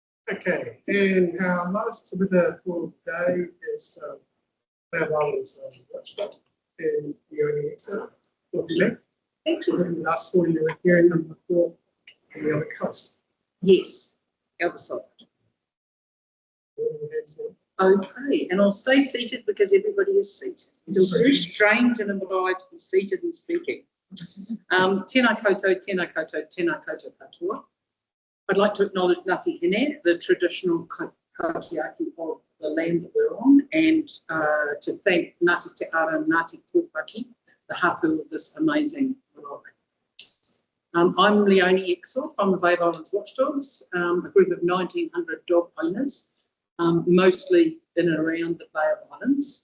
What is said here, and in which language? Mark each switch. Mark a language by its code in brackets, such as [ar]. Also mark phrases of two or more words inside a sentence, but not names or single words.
[en] Okay, and our last submitter for today is Fairwell's watchdog, and the only excerpt will be left. Thank you. And last saw you were hearing number 4 on the other coast. Yes, the other side. Okay, and I'll stay seated because everybody is seated. It feels very strange and immobilized to be seated and speaking. [mi] Tēnā koutou, tēnā koutou, tēnā koutou katoa. [en] I'd like to acknowledge Ngāti Hine, the traditional kaitiaki of the land that we're on, and to thank Ngāti Te Ara and Ngāti Kōpaki, the hapu of this amazing marae. I'm Leonie Exel from the Bay of Islands Watchdogs, a group of 1,900 dog owners, mostly in and around the Bay of Islands.